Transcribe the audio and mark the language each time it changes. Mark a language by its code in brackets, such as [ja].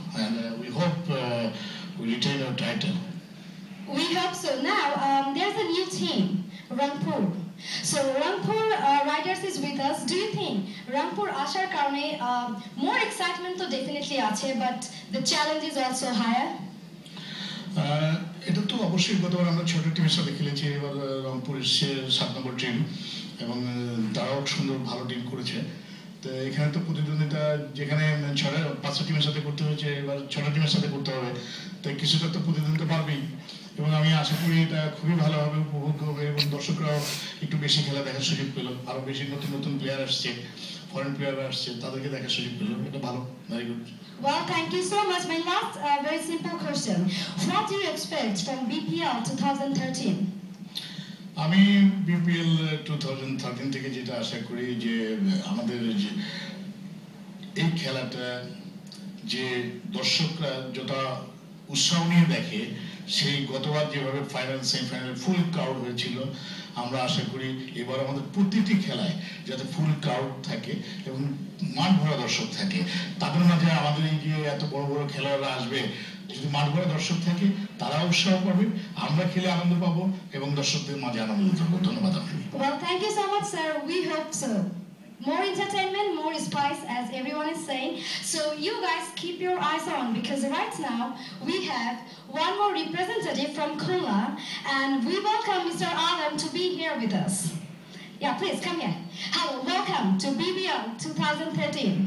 [en] And we hope we retain our title. We hope so. Now, there's a new team, Rangpur. So, Rangpur Riders is with us. Do you think Rangpur [bn] ashar karone [en] more excitement [bn] to definitely ache, [en] but the challenge is also higher? [bn] এটা তো অবশ্যই গতবার আমরা ছোট টিমের সাথে খেলেছি, এবার রংপুর এসছে 7 নম্বর টিম এবং তারাও সুন্দর ভালো টিম করেছে। তো এখানে তো প্রতিদ্বন্দ্বিতা যেখানে 5টা টিমের সাথে করতে হয়েছে, এবার 6টা টিমের সাথে করতে হবে, তাই কিছুটা তো প্রতিদ্বন্দ্বিতা পারবেই এবং আমি আশা করি এটা খুবই ভালোভাবে উপভোগ হবে এবং দর্শকরাও একটু বেশি খেলা দেখার সুযোগ পেল, আরো বেশি নতুন নতুন প্লেয়ার আসছে, ফরেন প্লেয়ার আসছে, তাদেরকে দেখার সুযোগ পেল, এটা ভালো, [en] Very good. [bn] Well, thank you so much. My last very simple question. What do you expect from BPL 2013? আমি বিপিএল 2013 থেকে যেটা আশা করি যে আমাদের এই খেলাটা যে দর্শকরা যত উৎসাহ নিয়ে দেখে, সেই গতবার যেভাবে ফাইনাল সেমিফাইনাল ফুল ক্রাউড হয়েছিল, আমরা আশা করি এবার আমাদের প্রতিটি খেলায় যাতে ফুল ক্রাউড থাকে এবং মাঠ ভরা দর্শক থাকে। তাদের মাঝে আমাদের এই যে এত বড় বড় খেলোয়াড়রা আসবে, যদি মাঠ ভরা দর্শক থাকে তারা উৎসাহ পাবে, আমরা খেলে আনন্দ পাবো এবং দর্শকদের মাঝে আনন্দ থাকবো। ধন্যবাদ আপনাকে। [en] Well, thank you so much, sir. We hope so. More entertainment, more spice, as everyone is saying. So you guys keep your eyes on, because right now we have one more representative from Khulna, and we welcome Mr. Adam to be here with us. Yeah, please come here. Hello, welcome to BBL 2013.